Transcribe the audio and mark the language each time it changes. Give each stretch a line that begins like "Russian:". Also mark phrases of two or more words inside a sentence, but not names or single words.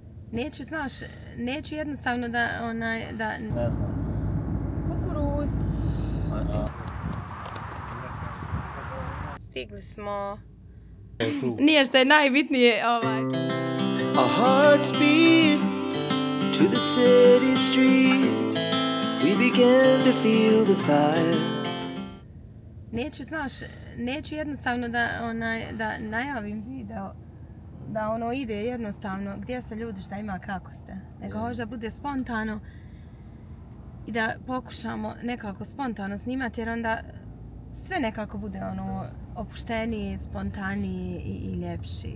Bosnian: Neću, znaš, neću jednostavno da, da... Ne znam. Kukuruz. Stigli smo. Nije što je najbitnije,
English: Our hearts beat to the city streets. We began to feel the fire.
Bosnian: Neću, znaš, neću jednostavno da, da najavim video, da ide jednostavno gdje se ljudi, šta ima, kako ste. Nego možda bude spontano i da pokušamo nekako spontano snimati, jer onda sve nekako bude opušteniji, spontaniji i ljepši.